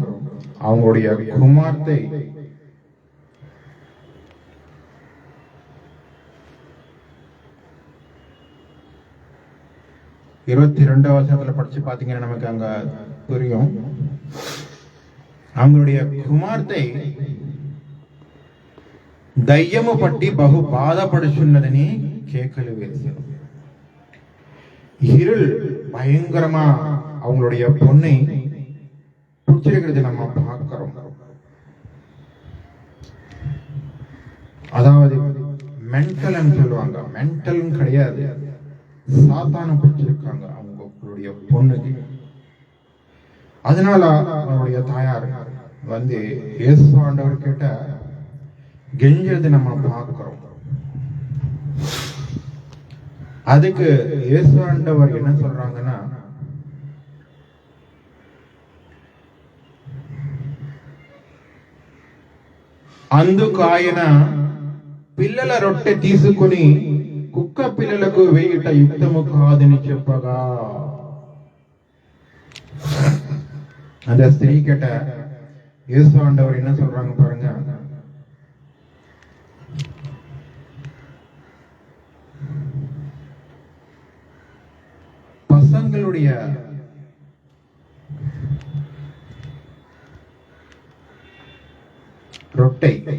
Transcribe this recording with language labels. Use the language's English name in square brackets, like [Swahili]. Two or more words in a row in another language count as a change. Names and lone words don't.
[Tamil] அவங்களுடைய குமார்த்தை இருபத்தி 2 வசனத்துல படிச்சு பாத்தீங்கன்னா நமக்கு அங்க புரியும். [Telugu] அவங்களுடைய కుమార్తె దయ్యము పట్టి బహు బాధపడుచున్నదని కేకలు వేశారు. [Tamil] இருள் பயங்கரமா அவங்களுடைய பொண்ணை பிடிச்சிருக்கிறது நம்ம பார்க்கிறோம். அதாவது மென்டல் சொல்லுவாங்க, மென்டல் கிடையாது, சாத்தான பிடிச்சிருக்காங்க அவங்களுடைய பொண்ணுக்கு. அதனால அவருடைய தாயார் வந்து இயேசு ஆண்டவர் கிட்ட கெஞ்சது நம்ம பார்க்கிறோம். அதுக்கு இயேசு ஆண்டவர் என்ன சொல்றாங்கன்னா, [Telugu] అందుకు ఆయన పిల్లల రొట్టె తీసుకుని కుక్క పిల్లలకు వేయుట యుక్తము కాదని చెప్పగా, [Tamil] அந்த ஸ்திரீ கிட்ட இயேசு ஆண்டவர் என்ன சொல்றாங்க பாருங்க. பசங்களுடைய ரொட்டை